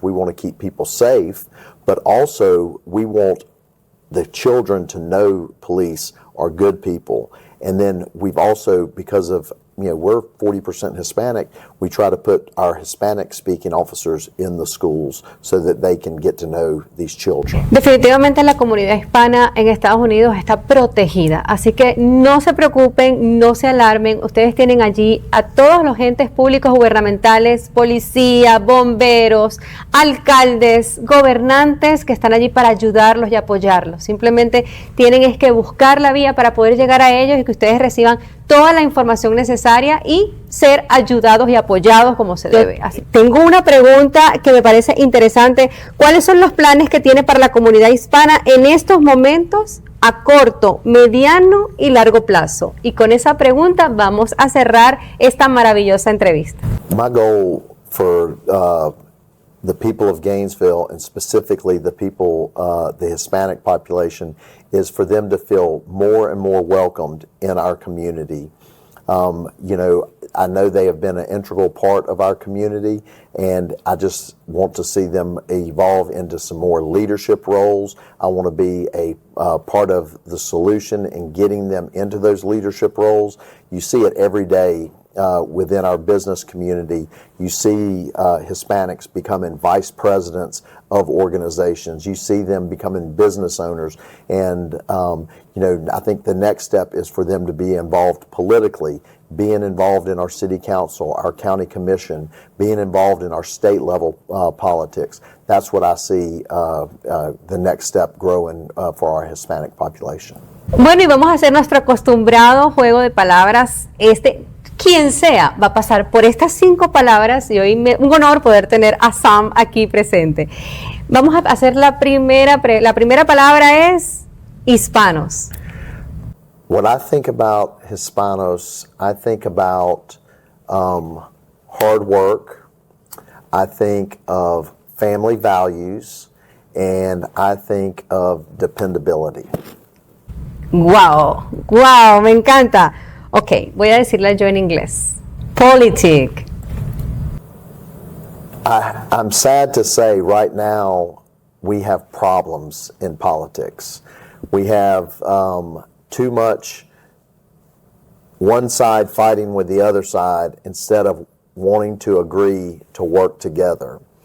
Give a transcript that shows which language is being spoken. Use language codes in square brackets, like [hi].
[en] We want to keep people safe, but also we want the children to know police are good people. And then we've also, because of we're 40% Hispanic. We try to put our Hispanic-speaking officers in the schools so that they can get to know these children. [es] Definitivamente la comunidad hispana en Estados Unidos está protegida, así que no se preocupen, no se alarmen. Ustedes tienen allí a todos los entes públicos gubernamentales, policía, bomberos, alcaldes, gobernantes que están allí para ayudarlos y apoyarlos. Simplemente tienen es que buscar la vía para poder llegar a ellos y que ustedes reciban toda la información necesaria y ser ayudados y apoyados como se debe. Así, tengo una pregunta que me parece interesante. ¿Cuáles son los planes que tiene para la comunidad hispana en estos momentos a corto, mediano y largo plazo? Y con esa pregunta vamos a cerrar esta maravillosa entrevista. [en] My goal for the people of Gainesville, and specifically the people, the Hispanic population, is for them to feel more and more welcomed in our community. I know they have been an integral part of our community, and I just want to see them evolve into some more leadership roles. I want to be a part of the solution in getting them into those leadership roles. You see it every day. Within our business community, you see Hispanics becoming vice presidents of organizations. You see them becoming business owners. And, I think the next step is for them to be involved politically, being involved in our city council, our county commission, being involved in our state level politics. That's what I see the next step growing for our Hispanic population. [es] Bueno, y vamos a hacer nuestro acostumbrado juego de palabras. Quien sea va a pasar por estas 5 palabras y hoy un honor poder tener a Sam aquí presente. Vamos a hacer la primera palabra es hispanos. [en] When I think about Hispanos, I think about hard work, I think of family values, and I think of dependability. [es] Wow, me encanta. Ok, voy a decirla yo en inglés. [en] Politic. I'm sad to say right now we have problems in politics. We have too much one side fighting with the other side instead of wanting to agree to work together.